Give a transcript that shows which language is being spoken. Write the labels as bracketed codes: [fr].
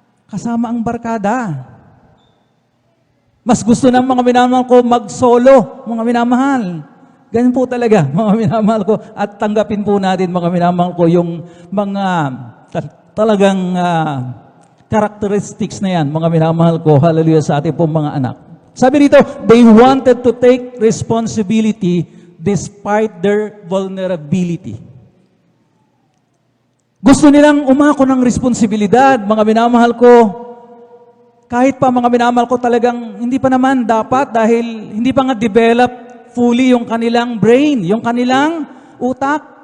[tl] kasama ang barkada. Mas gusto ng mga minamahal ko mag-solo, mga minamahal. Ganyan po talaga, mga minamahal ko. At tanggapin po natin, mga minamahal ko, yung mga talagang characteristics na yan, mga minamahal ko, hallelujah, sa ating pong mga anak. Sabi dito, [en] they wanted to take responsibility despite their vulnerability. [tl] Gusto nilang umako ng responsibilidad, mga minamahal ko. Kahit pa mga minamahal ko talagang hindi pa naman dapat dahil hindi pa nga [en] develop fully [tl] yung kanilang brain, yung kanilang utak.